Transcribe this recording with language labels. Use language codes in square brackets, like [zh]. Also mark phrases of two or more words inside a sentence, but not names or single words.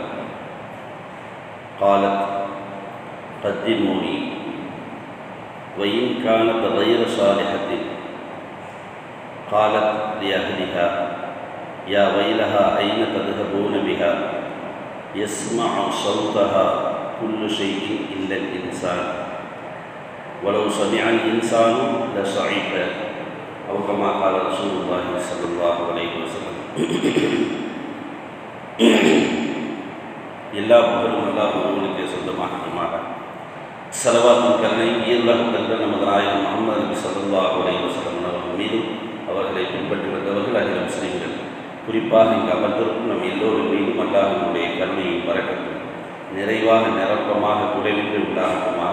[ar] قالت: قدموني، وإن كانت غير صالحة قالت لأهلها: يا ويلها أين تذهبون بها؟ يسمع صوتها كل شيء إلا الإنسان، ولو سمع الإنسان لصعق، أو كما قال رسول الله صلى الله عليه وسلم. [ta] எல்லா புகழும் அல்லாஹ் ஒருவனுக்கே சொந்தமாக ஸலவாத்தும் கருணை ஈருலகம் கண்ட நமது நாயகம் முஹம்மது நபி [ar] صلى الله عليه وسلم [ta] அவர்கள் மீதும் அவர்களை பின்பற்றி வந்தவர்கள் அகில முஸ்லிம்கள், குறிப்பாக இங்கு அமர்ந்திருக்கும் நம் எல்லோரும் மீதும் அல்லாஹ்வினுடைய கருணையும் பரக்கத்தும் நிறைவாக நிரப்பமாக குறைவின்றி உண்டாகட்டுமாக.